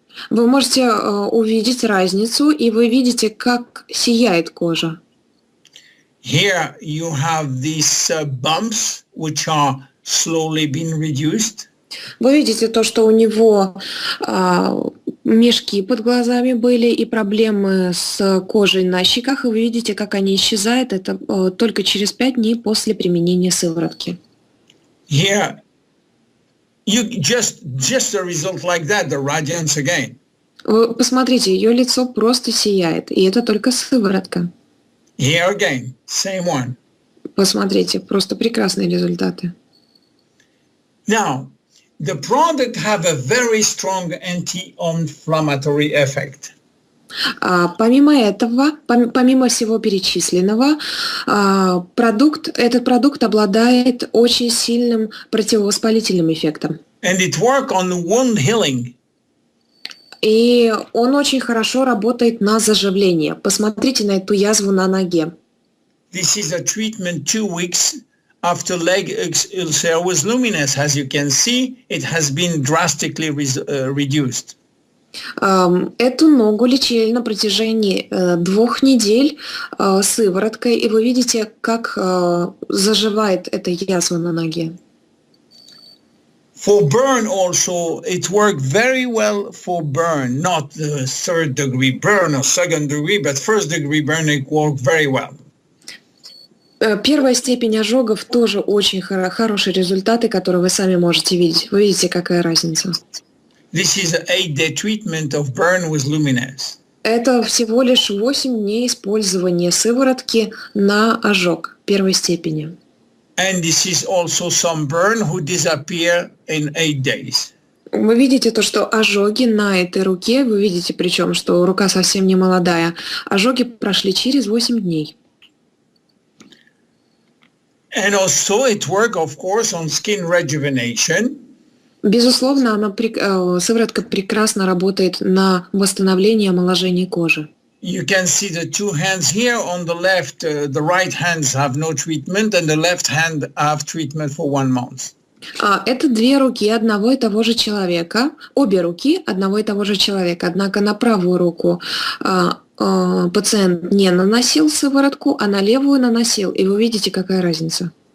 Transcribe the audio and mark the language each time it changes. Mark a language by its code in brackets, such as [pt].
[ru] Вы можете увидеть разницу, и вы видите, как сияет кожа. [en] Here you have these bumps, which are slowly being reduced. [ru] Вы видите то, что у него мешки под глазами были и проблемы с кожей на щеках, и вы видите, как они исчезают. Это только через 5 дней после применения сыворотки. [en] Here, you just a result like that, the radiance again. [ru] Вы посмотрите, ее лицо просто сияет, и это только сыворотка. [en] Here again, same one. [ru] Посмотрите, просто прекрасные результаты. [en] Now, the product have a very strong anti-inflammatory effect. [ru] Помимо этого, помимо всего перечисленного, этот продукт обладает очень сильным противовоспалительным эффектом. [en] And it work on wound healing. [ru] И он очень хорошо работает на заживление. Посмотрите на эту язву на ноге. [en] This is a treatment 2 weeks after leg ulcer with Luminesce. As you can see, it has been drastically reduced. [ru] Эту ногу лечили на протяжении 2 недель сывороткой, и вы видите, как заживает эта язва на ноге. [en] For burn also, it worked very well for burn, not the 3rd degree burn or 2nd degree, but 1st degree burn, it worked very well. [ru] Первая степень ожогов тоже очень хорошие результаты, которые вы сами можете видеть. Вы видите, какая разница. [en] This is an 8-day treatment of burn with Luminesce. [ru] Это всего лишь 8 дней использования сыворотки на ожог первой степени. [en] And this is also some burn who disappear in 8 days. [ru] Вы видите то, что ожоги на этой руке, вы видите причем, что рука совсем не молодая, ожоги прошли через 8 дней. [en] And also it works, of course, on skin rejuvenation. [ru] Безусловно, сыворотка прекрасно работает на восстановление омоложения кожи. [en] You can see the 2 hands here. On the left, the right hands have no treatment, and the left hand have treatment for 1 month. [ru] Это 2 руки одного и того же человека, обе руки одного и того же человека. Однако на правую руку пациент не наносил сыворотку, а на левую наносил. И вы видите, какая разница.